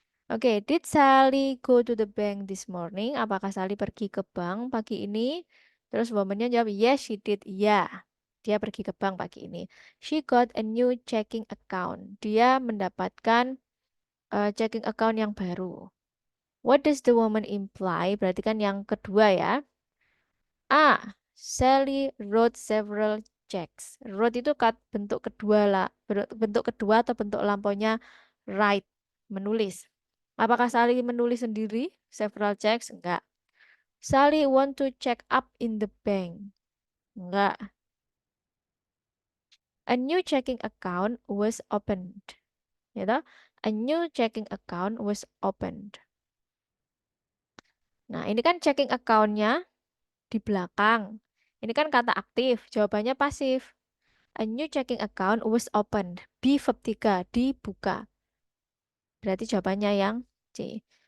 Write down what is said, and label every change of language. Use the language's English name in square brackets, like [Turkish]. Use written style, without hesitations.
[English] Oke, did Sally go to the bank this morning? [Indonesian] Apakah Sally pergi ke bank pagi ini? Terus womannya jawab, [English] yes she did. [Indonesian] Ya, dia pergi ke bank pagi ini. [English] She got a new checking account. [Indonesian] Dia mendapatkan checking account yang baru. [English] What does the woman imply? [Indonesian] Berarti kan yang kedua ya. A. [English] Sally wrote several checks. [Indonesian] Wrote itu bentuk kedua lah. Bentuk kedua atau bentuk lampaunya write, menulis. Apakah Sally menulis sendiri [English] several checks? [Indonesian] Enggak. [English] Sally want to check up in the bank. [Indonesian] Enggak. [English] A new checking account was opened. [Indonesian] Ya toh? [English] A new checking account was opened. [Indonesian] Nah, ini kan checking account-nya di belakang. Ini kan kata aktif, jawabannya pasif. [English] A new checking account was opened. [Indonesian] Be verb 3, dibuka. Berarti jawabannya yang C.